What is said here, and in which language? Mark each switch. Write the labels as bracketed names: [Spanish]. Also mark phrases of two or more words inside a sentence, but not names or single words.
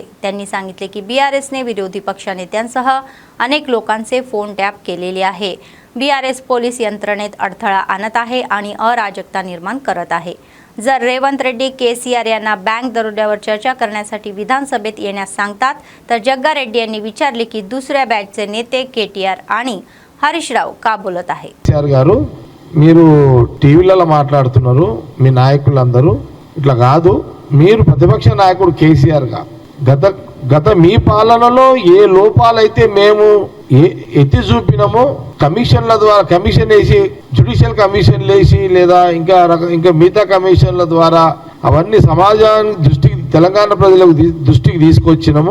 [Marathi] त्यांनी सांगितले की बीआरएसने विरोधी पक्षनेत्यांसह अनेक लोकांचे फोन टॅप केलेले आहे। बीआरएस पोलीस यंत्रणेत अडथळा आणत आहे आणि अराजकता निर्माण करत आहे। जर रेवंत रेड्डी केसीआर यांना बँक दरोड्यावर चर्चा करण्यासाठी विधानसभेत येण्यास सांगतात तर जग्गा रेड्डी यांनी विचारले की दुसऱ्या बॅचचे नेते केटीआर आणि హరీష్ రావు का बोलत आहे। [Telugu] కేసీఆర్ గారు మీరు టీవీలలో మాట్లాడుతున్నారు, మీ నాయకులందరూ ఇట్లా కాదు। మీరు ప్రతిపక్ష నాయకుడు కేసీఆర్ గా గత మీ పాలనలో ఏ లోపాలైతే మేము ఎత్తి చూపినామో కమిషన్ల ద్వారా, కమిషన్ వేసి జ్యుడిషియల్ కమిషన్ వేసి లేదా ఇంకా మిగతా కమిషన్ల ద్వారా అవన్నీ సమాజానికి దృష్టికి, తెలంగాణ ప్రజలకు దృష్టికి తీసుకొచ్చినాము।